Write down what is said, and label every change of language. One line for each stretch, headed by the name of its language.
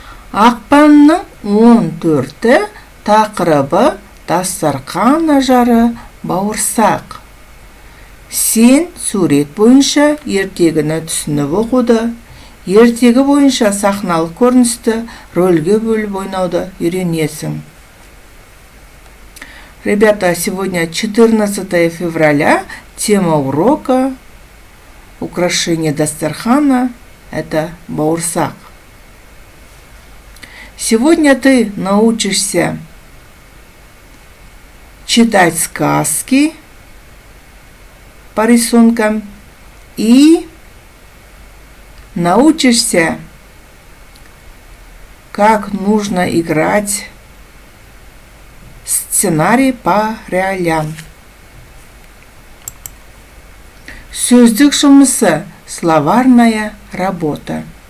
Kazakh: Ақпанның 14-і тақырыбы дастархан ажары бауырсақ. Сен сурет бойынша ертегіні түсініп оқуды, ертегі бойынша сахналық көріністі рөлге бөліп ойнауды үйренесің.
Russian: Ребята, сегодня 14 февраля, тема урока украшение дастархана – это бауырсақ. Сегодня ты научишься читать сказки по рисункам и научишься, как нужно играть сценарий по реалиям.
Kazakh: Сөздік жұмысы,
Russian: словарная работа.